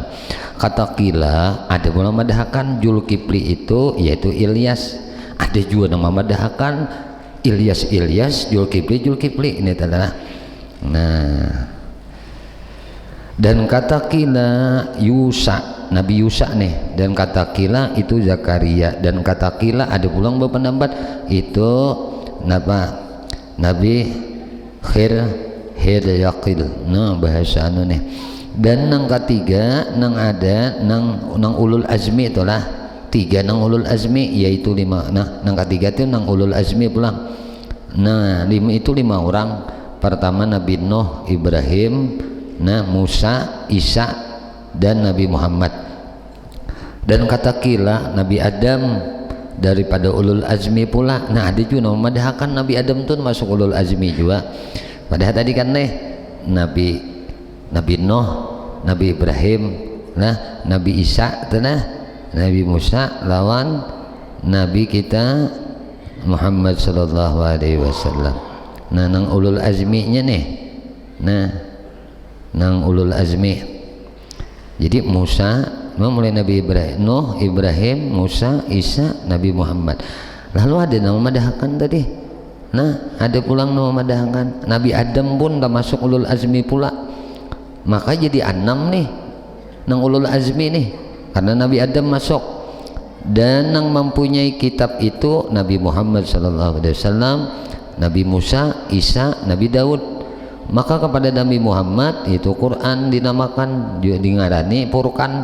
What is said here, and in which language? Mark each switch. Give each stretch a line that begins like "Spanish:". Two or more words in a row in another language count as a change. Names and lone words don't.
Banjar: Kata kila ada pula madahakan Zulkifli itu yaitu Ilyas, ada juga nama madahakan Ilyas, Zulkifli ini adalah. Dan kata kila Yusa, Nabi Yusa nih, dan kata kila itu Zakaria, dan kata kila ada pulang berpendapat itu Nabi Hiryaqil. Bahasa anu nih. Dan nang ketiga nang ada nang
Arabic: ulul azmi
Banjar: itulah tiga nang
Arabic: ulul azmi
Banjar: yaitu 5. Nang ketiga itu nang
Arabic: ulul azmi
Banjar: pulang. 5 itu 5 orang. Pertama Nabi Nuh, Ibrahim, Musa, Isa, dan Nabi Muhammad. Dan kata kila Nabi Adam daripada
Arabic: ulul azmi
Banjar: pula. Ada juga nama madahakan Nabi Adam tuh masuk
Arabic: ulul azmi
Banjar: juga. Padahal tadi kan Nabi Nuh, Nabi Ibrahim, Nabi Isa, Nabi Musa lawan Nabi kita Muhammad
Arabic: sallallahu alaihi wasallam.
Banjar: Nang
Arabic: ulul azmi-
Banjar: nya nih. Nang
Arabic: ulul azmi.
Banjar: Jadi Musa mulai Nabi Ibrahim, Nuh, Ibrahim, Musa, Isa, Nabi Muhammad. Lalu ada nama madahakan tadi. Ada pulang nama madahakan. Nabi Adam pun termasuk
Arabic: ulul azmi
Banjar: pula. Maka jadi 6 nih nang
Arabic: ulul azmi
Banjar: nih karena Nabi Adam masuk.
Indonesian: Dan yang mempunyai kitab itu Nabi Muhammad
Arabic: sallallahu alaihi wasallam,
Indonesian: Nabi Musa, Isa, Nabi Daud. Maka kepada Nabi Muhammad itu Quran dinamakan juga dingarani Furqan.